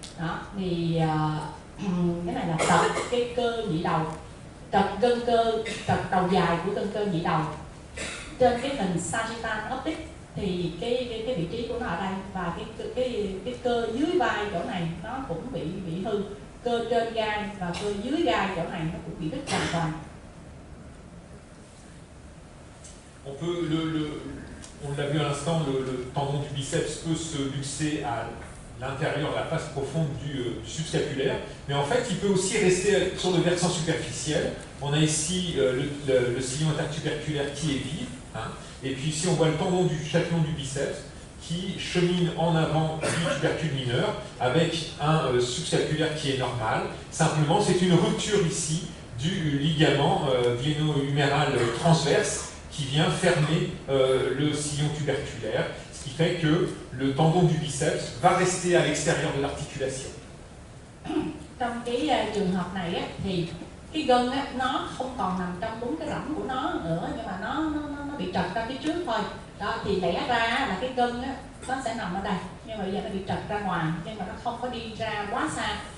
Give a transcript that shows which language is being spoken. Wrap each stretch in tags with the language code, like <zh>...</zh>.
<vi>Đó thì cái này là trật cái cơ nhị đầu, trật đầu dài của gân cơ nhị đầu. Trên cái hình sagittal optic thì cái vị trí của nó ở đây, và cái cơ dưới vai chỗ này nó cũng bị hư, cơ trên gai và cơ dưới gai chỗ này nó cũng bị đứt hoàn toàn.</vi> <fr>On l'a vu à l'instant, le tendon du biceps peut se luxer à l'intérieur, la face profonde du subscapulaire, mais en fait il peut aussi rester sur le versant superficiel. On a ici le sillon intertuberculaire qui est vide, hein, et puis ici on voit le tendon du châtillon du biceps qui chemine en avant du tubercule mineur avec un subscapulaire qui est normal. Simplement c'est une rupture ici du ligament gléno-huméral transverse qui vient fermer le sillon tuberculaire, ce qui fait que le tendon du biceps va rester à l'extérieur de l'articulation.</fr> <vi>Trong cái trường hợp này á, thì cái gân á, nó không còn nằm trong đúng cái rãnh của nó nữa, nhưng mà nó bị trật ra phía trước thôi. Đó thì lẽ ra là cái gân á, nó sẽ nằm ở đây, nhưng mà bây giờ nó bị trật ra ngoài, nhưng mà nó không có đi ra quá xa.</vi>